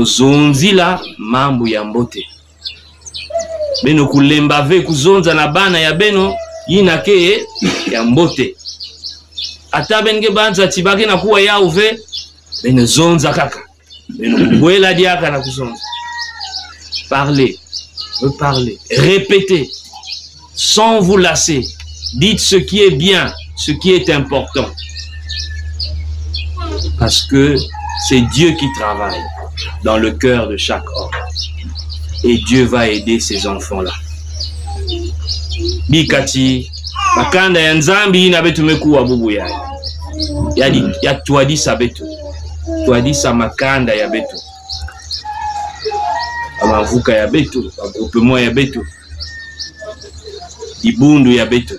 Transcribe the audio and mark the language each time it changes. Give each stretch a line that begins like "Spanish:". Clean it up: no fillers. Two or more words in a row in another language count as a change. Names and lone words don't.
Kituba (Democratic Republic of Congo): zonzila mambu ya mbote beno kulemba ve kuzonza na bana ya beno yina ke ya mbote ata benge banza tibake na kuwa yao ve beno zonza kaka beno kubwela diaka na kuzonza
French: parlez, reparlez, répétez sans vous lasser, dites ce qui est bien, ce qui est important. Parce que c'est Dieu qui travaille dans le cœur de chaque homme. Et Dieu va aider ces enfants-là.
Kituba (Democratic Republic of Congo): Bikati, makanda ya nzambi ina betu mekuwa bubu ya. Ya tuadisa betu. Tuadisa makanda ya betu. Amavuka ya betu, agrupement ya betu. Ibundu ya betu.